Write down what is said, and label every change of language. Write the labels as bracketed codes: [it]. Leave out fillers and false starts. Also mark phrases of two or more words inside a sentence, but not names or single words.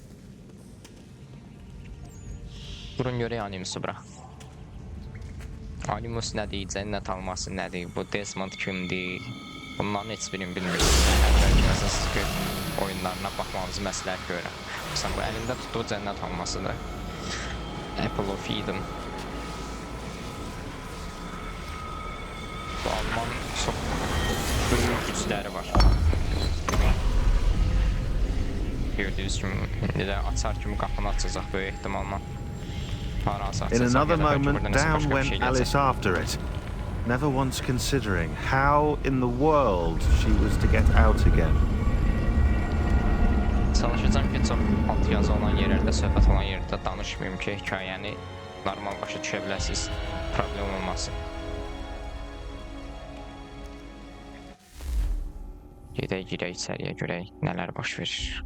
[az] Durun görək Animus'u bura. Animus nədir, cənnət alması nədir, bu Desmond kimdir? Bunların heç birini bilmirsiniz. Bəlkə Assassin's Creed oyunlarına baxmamızı məsləhət görürəm. Məsələn, bu əlində tutduğu cənnət almasıdır. [en] Apple of Eden. [az] Bu Alman çox böyük gücləri var. Gördüyünüz kimi, indi də açar kimi qapını açacaq böyük ehtimalla. [en] In another moment, down went Alice after it, never once considering how in the world she was to get out again. [az] Çalışacağım ki, çox alt yazı olan yerlərdə, söhbət olan yerdə danışmayayım ki, hekayəni normal başa düşə biləsiniz, problem olmasın. Gedək, girək içəriyə, görək nələr baş verir.